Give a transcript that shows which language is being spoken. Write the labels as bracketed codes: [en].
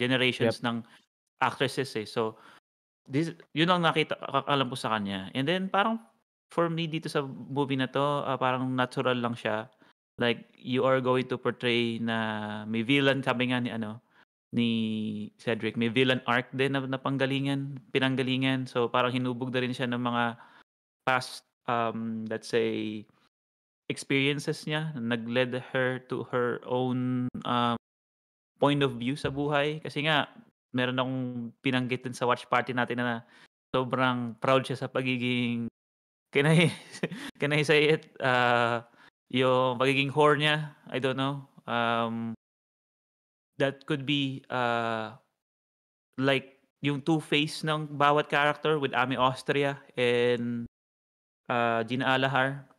[en] generations ng actresses, eh. [tl] So, yun ang alam ko sa kanya. [en] And then [tl] parang for me dito sa movie na 'to, parang natural lang siya. [en] Like, you are going to portray [tl] na may villain, sabi nga ni ano, ni Cedric, may villain arc din na pinanggalingan. So, parang hinubog na rin siya ng mga past, let's say, experiences niya. [en] Nag-led her to her own, point of view sa buhay. [tl] Kasi nga meron akong binanggit din sa watch party natin na sobrang proud siya sa pagiging [en] can I can I say it? [tl] Yung pagiging whore niya, [en] I don't know. That could be, like yung two-face ng bawat character with Ami Austria and, Gina Alahar.